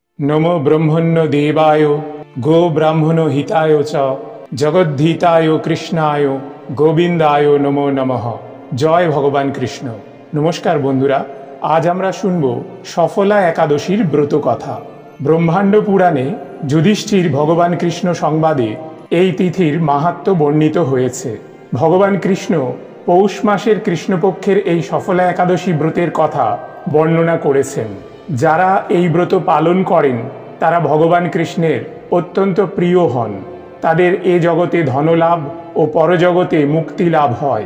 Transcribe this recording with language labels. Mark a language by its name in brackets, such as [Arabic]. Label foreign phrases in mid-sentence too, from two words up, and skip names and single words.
[Sanskrit] नमो ब्रह्मण्य देवाय गो ब्राह्मण हिताय च जगद्धिताय कृष्णाय गोविंदाय नमो नमः। [Bangla] জয় ভগবান কৃষ্ণ। নমস্কার বন্ধুরা, আজ আমরা শুনবো সফলা একাদশীর ব্রত কথা। ব্রহ্মাণ্ড পুরাণে যুধিষ্ঠির ভগবান কৃষ্ণ সংবাদে এই তিথির মাহাত্ম্য বর্ণিত হয়েছে। ভগবান কৃষ্ণ পৌষ মাসের কৃষ্ণপক্ষের এই সফলা একাদশী ব্রতের কথা বর্ণনা করেছেন। যারা এই ব্রত পালন করেন তারা ভগবান কৃষ্ণের অত্যন্ত প্রিয় হন। তাদের এ জগতে ধনলাভ ও পরজগতে মুক্তি লাভ হয়।